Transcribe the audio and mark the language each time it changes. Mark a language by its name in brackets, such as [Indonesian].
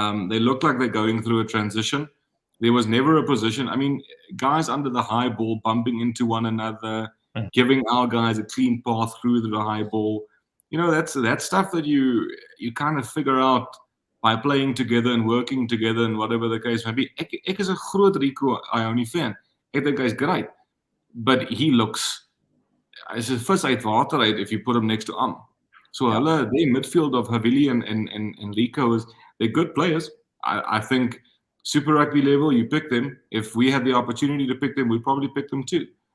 [English] They look like they're going through a transition. There was never a position. I mean, guys under the high ball bumping into one another, giving our guys a clean path through the high ball. That's stuff that you kind of figure out by playing together and working together and whatever the case may be. [Afrikaans] Ek is 'n groot Rico Ioni fan. Ek dink hy's great. [English] But he looks as a first [Afrikaans] uit water uit [English] if you put him next to [Afrikaans] So hulle, [English] the midfield of Havili and Rico they're good players. I think Super Rugby level, you pick them. If we had the opportunity to pick them, we'd probably pick them too.